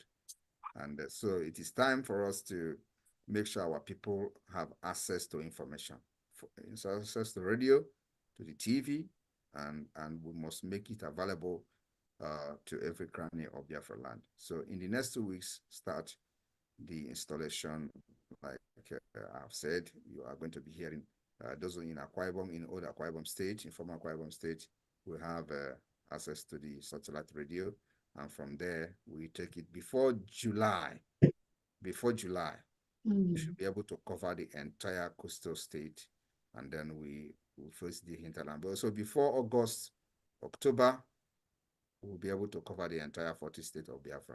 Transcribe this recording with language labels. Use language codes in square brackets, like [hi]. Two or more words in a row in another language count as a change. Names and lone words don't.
[en] And so it is time for us to make sure our people have access to information, access to radio, to the TV, and we must make it available to every cranny of Biafra land. So in the next 2 weeks, start the installation. Like I've said, you are going to be hearing those in Akwa Ibom, in old Akwa Ibom state, in former Akwa Ibom state, we have access to the satellite radio. And from there, we take it before July. Before July, we should be able to cover the entire coastal state. And then we will face the hinterland. But also before August, October, we'll be able to cover the entire 40 states of Biafra.